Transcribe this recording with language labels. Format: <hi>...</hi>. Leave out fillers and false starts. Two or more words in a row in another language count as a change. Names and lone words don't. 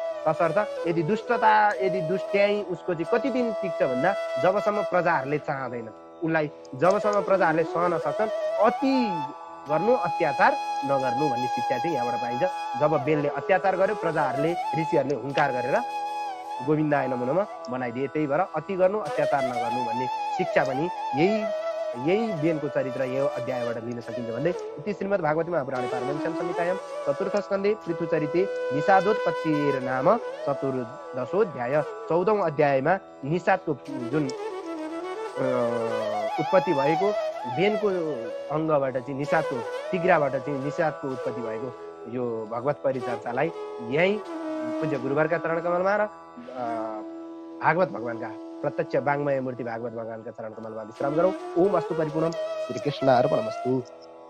<ne>तसर्थ यदि दुष्ट्याइ उसको चाहिँ कति दिन टिक्छ भन्दा जबसम्म प्रजाहरूले चाहँदैन, उसलाई जबसम्म प्रजाहरूले सहन सक्छन् अति गर्नु, अत्याचार नगर्नु भन्ने शिक्षा चाहिँ यहाँबाट पाइन्छ। जब बेनले अत्याचार गर्यो, प्रजाहरूले ऋषिहरूले हुङ्कार गरेर</ne> <sa>गोविन्दाय नमो नमः</sa> <ne>बनाइदिए। त्यही भएर अति गर्नु, अत्याचार नगर्नु भन्ने शिक्षा पनि यही बेनको चरित्र यो अध्यायबाट लिन सकिन्छ भन्दै</ne> <sa>इति श्रीमद् भागवती महापुराणे पारमहंस्यां संहितायां चतुर्थ स्कन्धे पृथुचरिते निषादोत्पत्तिर नाम चतुर्दशोऽध्याय</sa> <ne>14औं अध्यायमा निषादको जुन उत्पत्ति भएको, बेनको अङ्गबाट चाहिँ निषादको तिग्राबाट चाहिँ निषादको उत्पत्ति भएको यो भगवत परिचर्चालाई यही पूज्य गुरुवरका चरण कमलमा र भागवत भगवानका प्रत्यक्ष वाङ्मय मूर्ति भागवत भगवानका चरण कमलमा विश्राम गरौँ।</ne> <sa>ओम अस्तु परिपूर्णम। श्री कृष्ण अर्पणमस्तु।</sa>